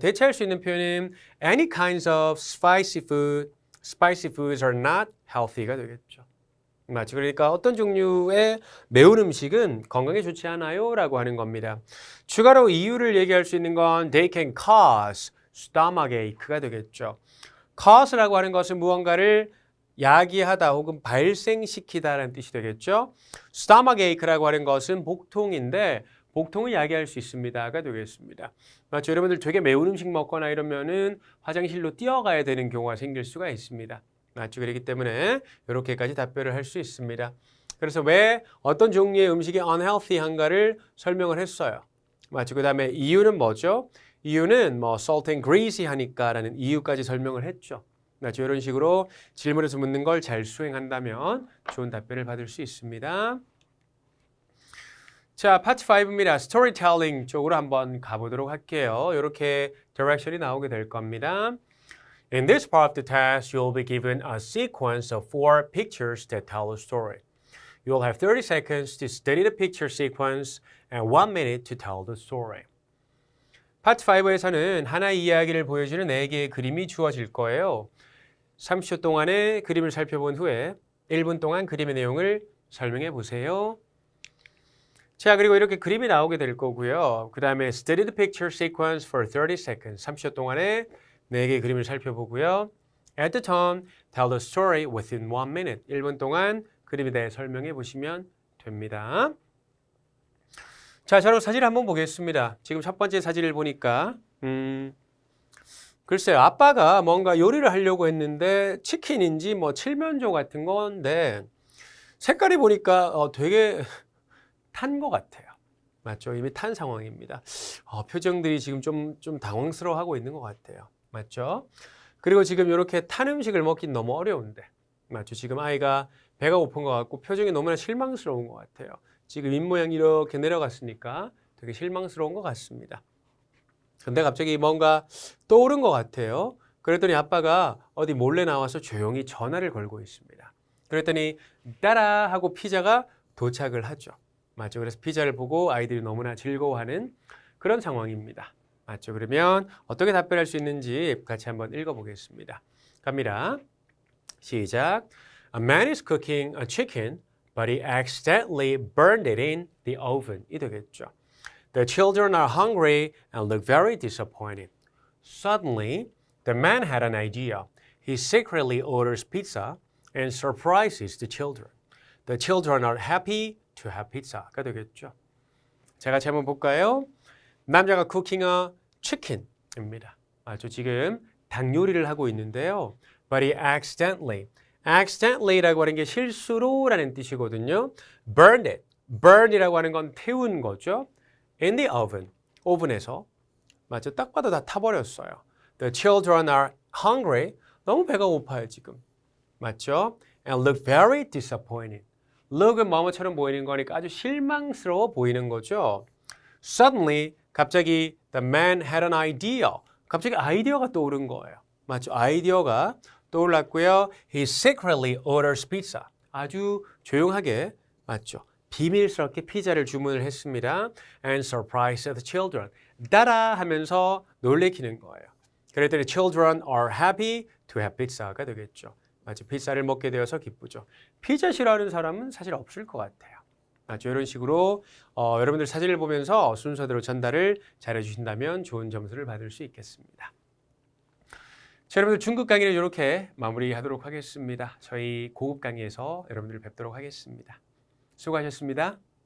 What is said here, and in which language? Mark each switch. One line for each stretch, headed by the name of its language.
Korean: 대체할 수 있는 표현은
English: any kinds of spicy foods are not healthy가
Korean: 되겠죠. 맞죠? 그러니까 어떤 종류의 매운 음식은 건강에 좋지 않아요 라고 하는 겁니다. 추가로 이유를 얘기할 수 있는 건
English: they can cause stomachache
Korean: 가 되겠죠. cause라고 하는 것은 무언가를 야기하다 혹은 발생시키다라는 뜻이 되겠죠. stomachache라고 하는 것은 복통인데 복통을 야기할 수 있습니다가 되겠습니다. 맞죠? 여러분들 되게 매운 음식 먹거나 이러면은 화장실로 뛰어가야 되는 경우가 생길 수가 있습니다. 맞죠? 그렇기 때문에 이렇게까지 답변을 할 수 있습니다. 그래서 왜 어떤 종류의 음식이 unhealthy한가를 설명을 했어요. 맞죠? 그 다음에 이유는 뭐죠? 이유는 뭐
English: salt and greasy
Korean: 하니까라는 이유까지 설명을 했죠. 맞죠? 이런 식으로 질문에서 묻는 걸 잘 수행한다면 좋은 답변을 받을 수 있습니다. 자, 파트 5입니다. 스토리텔링 쪽으로 한번 가보도록 할게요. 이렇게 디렉션이 나오게 될 겁니다.
English: In this part of the test, you'll be given a sequence of 4 pictures that tell a story. You'll have 30 seconds to study the picture sequence and 1 minute to tell the story.
Korean: 파트 5에서는 하나의 이야기를 보여주는 4개의 그림이 주어질 거예요. 30초 동안의 그림을 살펴본 후에 1분 동안 그림의 내용을 설명해 보세요. 자, 그리고 이렇게 그림이 나오게 될 거고요. 그 다음에
English: study the picture sequence for 30 seconds.
Korean: 30초 동안에 4개의 그림을 살펴보고요.
English: At the tone, tell the story within 1 minute.
Korean: 1분 동안 그림에 대해 설명해 보시면 됩니다. 자, 저는 사진을 한번 보겠습니다. 지금 첫 번째 사진을 보니까 글쎄요. 아빠가 뭔가 요리를 하려고 했는데 치킨인지 뭐 칠면조 같은 건데 색깔이 보니까 되게 탄 것 같아요. 맞죠? 이미 탄 상황입니다. 표정들이 지금 좀 당황스러워하고 있는 것 같아요. 맞죠? 그리고 지금 이렇게 탄 음식을 먹긴 너무 어려운데 맞죠? 지금 아이가 배가 고픈 것 같고 표정이 너무나 실망스러운 것 같아요. 지금 입모양이 이렇게 내려갔으니까 되게 실망스러운 것 같습니다. 근데 갑자기 뭔가 떠오른 것 같아요. 그랬더니 아빠가 어디 몰래 나와서 조용히 전화를 걸고 있습니다. 그랬더니 따라 하고 피자가 도착을 하죠. 맞죠? 그래서 피자를 보고 아이들이 너무나 즐거워하는 그런 상황입니다. 맞죠? 그러면 어떻게 답변할 수 있는지 같이 한번 읽어보겠습니다. 갑니다. 시작.
English: A man is cooking a chicken, but he accidentally burned it in the oven.
Korean: 이 되겠죠.
English: The children are hungry and look very disappointed. Suddenly, the man had an idea. He secretly orders pizza and surprises the children. The children are happy to have pizza가
Korean: 되겠죠. 자, 같이 한번 볼까요? 남자가
English: cooking a chicken입니다.
Korean: 맞죠? 지금 닭 요리를 하고 있는데요.
English: But he accidentally
Korean: 라고 하는 게 실수로 라는 뜻이거든요.
English: burned it.
Korean: burn이라고 하는 건 태운 거죠.
English: in the oven.
Korean: 오븐에서. 맞죠? 딱 봐도 다 타버렸어요.
English: The children are hungry.
Korean: 너무 배가 고파요, 지금. 맞죠?
English: And look very disappointed.
Korean: look은 뭐뭐처럼 보이는 거니까 아주 실망스러워 보이는 거죠.
English: Suddenly,
Korean: 갑자기
English: the man had an idea.
Korean: 갑자기 아이디어가 떠오른 거예요. 맞죠? 아이디어가 떠올랐고요.
English: He secretly orders pizza.
Korean: 아주 조용하게, 맞죠? 비밀스럽게 피자를 주문을 했습니다.
English: And surprised the children.
Korean: 따라 하면서 놀래키는 거예요. 그랬더니
English: children are happy to have pizza가
Korean: 되겠죠. 맞죠? 피자를 먹게 되어서 기쁘죠. 피자 싫어하는 사람은 사실 없을 것 같아요. 맞죠? 이런 식으로 여러분들 사진을 보면서 순서대로 전달을 잘해 주신다면 좋은 점수를 받을 수 있겠습니다. 자, 여러분들 중급 강의는 이렇게 마무리하도록 하겠습니다. 저희 고급 강의에서 여러분들 뵙도록 하겠습니다. 수고하셨습니다.